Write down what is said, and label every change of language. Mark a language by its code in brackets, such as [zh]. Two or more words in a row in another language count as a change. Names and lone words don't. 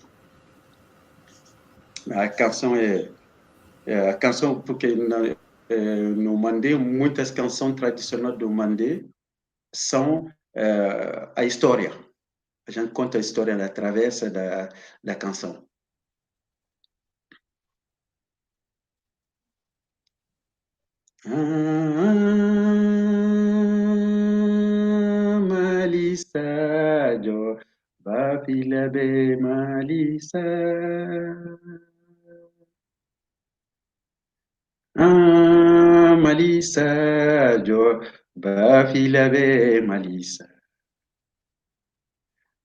[pt] A canção a canção, porque no Mandé, muitas canções tradicionais do Mandé são a história. A gente conta a história através da canção. [bm] Malisa jo bapila be malisa. Malisa jo bapila be malisa.